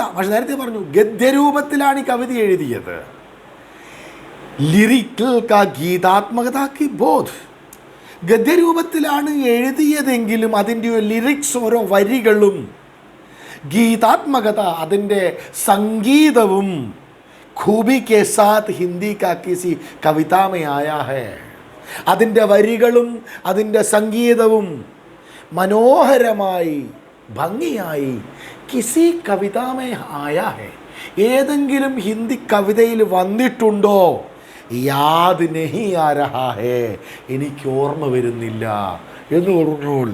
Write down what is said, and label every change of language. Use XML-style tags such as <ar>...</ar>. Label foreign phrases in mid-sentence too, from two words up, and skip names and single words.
<ml>പക്ഷെ നേരത്തെ പറഞ്ഞു, ഗദ്യരൂപത്തിലാണ് ഈ കവിത എഴുതിയത്.</ml> <hi>लिरिकल का गीतात्मकता की बोध.</hi> <ml>ഗദ്യരൂപത്തിലാണ് എഴുതിയതെങ്കിലും അതിൻ്റെ ലിറിക്സ്, ഓരോ വരികളും ഗീതാത്മകത, അതിൻ്റെ സംഗീതവും</ml> <hi>खूबी के साथ हिंदी का किसी कविता में आया है.</hi> <ml>അതിൻ്റെ വരികളും അതിൻ്റെ സംഗീതവും മനോഹരമായി ഭംഗിയായി</ml> <hi>किसी कविता में आया है,</hi> <ml>ഏതെങ്കിലും ഹിന്ദി കവിതയിൽ വന്നിട്ടുണ്ടോ?</ml> <hi>याद नहीं आ रहा है,</hi> <ml>എനിക്ക് ഓർമ്മ വരുന്നില്ല എന്ന് പറഞ്ഞോൾ.</ml>